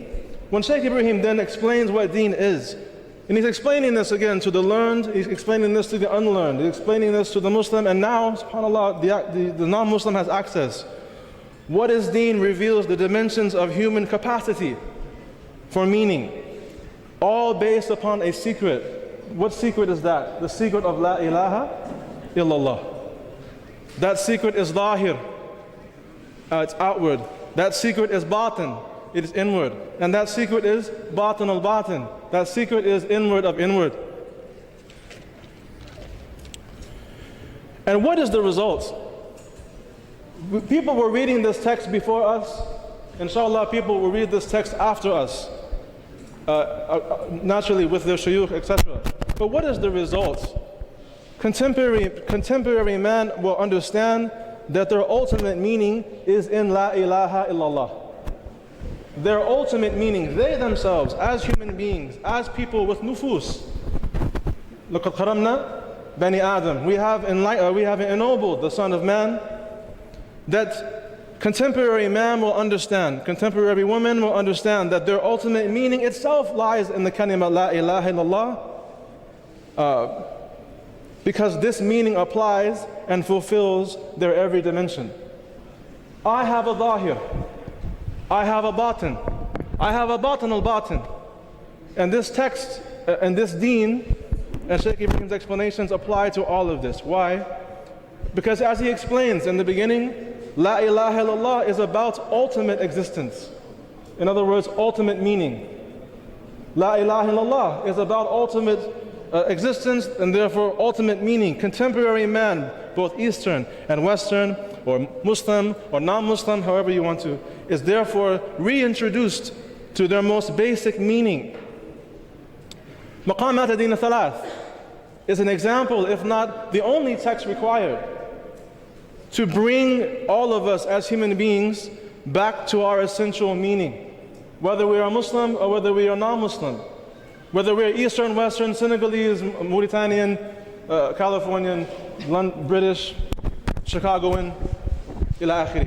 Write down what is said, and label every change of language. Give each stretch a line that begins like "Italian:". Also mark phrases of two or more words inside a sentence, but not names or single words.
English: When Shaykh Ibrahim then explains what deen is, and he's explaining this again to the learned, he's explaining this to the unlearned, he's explaining this to the Muslim, and now, subhanAllah, the non-Muslim has access. What is deen reveals the dimensions of human capacity. for meaning, all based upon a secret. What secret is that? The secret of
Arabic: لا إله إلا الله.
English: That secret is zahir, it's outward. That secret is batin, it is inward. And that secret is
Arabic: باطن الباطن.
English: That secret is inward of inward. And what is the result? People were reading this text before us. Inshallah, people will read this text after us, naturally with their shuyukh, etc. But what is the result? Contemporary man will understand that their ultimate meaning is in
Arabic: لا إله إلا الله.
English: Their ultimate meaning, they themselves, as human beings, as people with nufus.
Arabic: لَقَدْ خَرَمْنَا بني آدم.
English: We have ennobled the Son of Man. That contemporary man will understand, contemporary woman will understand that their ultimate meaning itself lies in the kalima
Arabic: لا إله إلا الله,
English: because this meaning applies and fulfills their every dimension. I have a zahir, I have a batin, I have a
Arabic: باطن الباطن.
English: And this text and this deen and Shaykh Ibrahim's explanations apply to all of this. Why? Because as he explains in the beginning,
Arabic: لا إله إلا الله
English: is about ultimate existence. In other words, ultimate meaning.
Arabic: لا إله إلا الله
English: is about ultimate existence and therefore ultimate meaning. Contemporary man, both Eastern and Western, or Muslim or non-Muslim, however you want to, is therefore reintroduced to their most basic meaning. Maqamat ad-din thalath is an example, if not the only text required, to bring all of us as human beings back to our essential meaning. Whether we are Muslim or whether we are non-Muslim, whether we're Eastern, Western, Senegalese, Mauritanian, Californian, British, Chicagoan,
Arabic: إلى آخره.